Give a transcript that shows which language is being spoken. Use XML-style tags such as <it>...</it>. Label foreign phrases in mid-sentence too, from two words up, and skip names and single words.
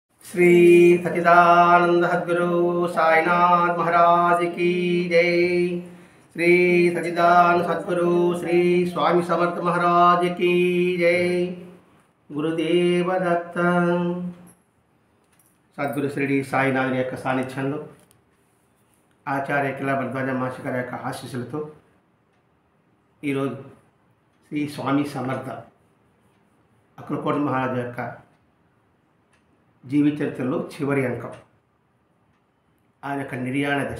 <hi>श्री सच्चिदानंद सद्गुरु साईनाथ महाराज की जय। श्री सच्चिदानंद सद्गुरु श्री स्वामी समर्थ महाराज की जय। गुरुदेव दत्त।</hi> <te>సద్గురు శ్రీ సాయినాథుని యొక్క సాన్నిధ్యంలో ఆచార్య కిలా భరద్వాజ మాస్టర్ గారి యొక్క ఆశీస్సులతో ఈరోజు శ్రీ స్వామి సమర్థ అక్కలకోట మహారాజు యొక్క జీవిత చరిత్రలో చివరి అంకం ఆయన యొక్క నిర్యాణ దశ.</te>